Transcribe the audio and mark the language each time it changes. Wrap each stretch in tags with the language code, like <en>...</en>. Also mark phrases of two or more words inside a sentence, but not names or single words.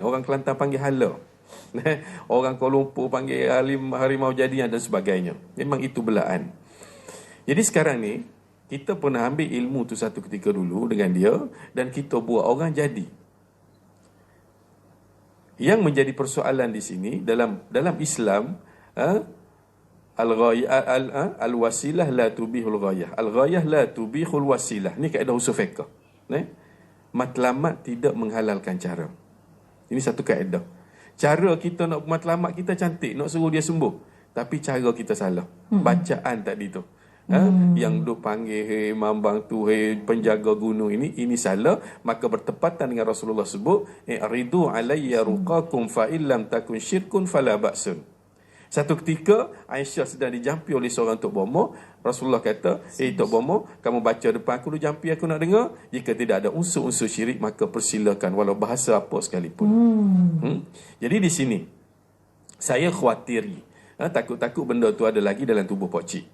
<ms>Orang Kelantan panggil hala. Orang Kuala Lumpur panggil harimau jadian dan sebagainya. Memang itu belaan. Jadi sekarang ni, kita pernah ambil ilmu tu satu ketika dulu dengan dia dan kita buat orang jadi. Yang menjadi persoalan di sini dalam Islam,</ms> <ar>الوسيلة لا تبيح الغاية. الغاية لا تبيح الوسيلة.</ar> <ms>Ni kaedah usul fiqh. Matlamat tidak menghalalkan cara. Ini satu kaedah. Cara kita nak matlamat kita cantik, nak suruh dia sembuh. Tapi cara kita salah. Bacaan tadi tu. Yang duk panggil, hey mambang tu, hey penjaga gunung ini salah. Maka bertepatan dengan Rasulullah sebut,</ms> <ar>اعرضوا عليّ رقاكم فإن لم تكن شرك فلا بأس.</ar> <ms>Satu ketika Aisyah sedang dijampi oleh seorang Tok Bomo. Rasulullah kata, Tok Bomo, kamu baca depan aku, jampi aku nak dengar. Jika tidak ada unsur-unsur syirik, maka persilakan walau bahasa apa sekalipun. Jadi di sini saya khawatiri, takut-takut benda tu ada lagi dalam tubuh pakcik.</ms>